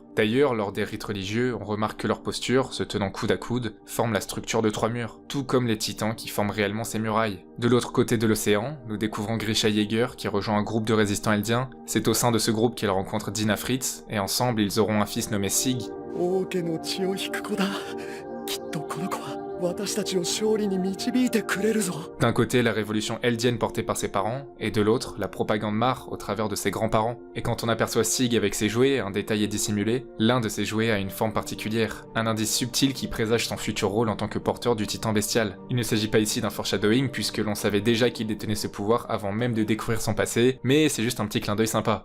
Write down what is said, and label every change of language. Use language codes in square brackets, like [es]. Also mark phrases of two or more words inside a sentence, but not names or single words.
[fr] D'ailleurs, lors des rites religieux, on remarque que leur posture, se tenant coude à coude, forme la structure de 3 murs, tout comme les titans qui forment réellement ces murailles. De l'autre côté de l'océan, nous découvrons Grisha Yeager qui rejoint un groupe de résistants eldiens. C'est au sein de ce groupe qu'il rencontre Dina Fritz, et ensemble ils auront un fils nommé Sig. [ja] 私たちを勝利に導いてくれるぞ。 [fr] D'un côté, la révolution eldienne portée par ses parents, et de l'autre, la propagande Mar au travers de ses grands-parents. Et quand on aperçoit Sig avec ses jouets, un détail est dissimulé, l'un de ses jouets a une forme particulière, un indice subtil qui présage son futur rôle en tant que porteur du titan bestial. Il ne s'agit pas ici d'un foreshadowing puisque l'on savait déjà qu'il détenait ce pouvoir avant même de découvrir son passé, mais c'est juste un petit clin d'œil sympa.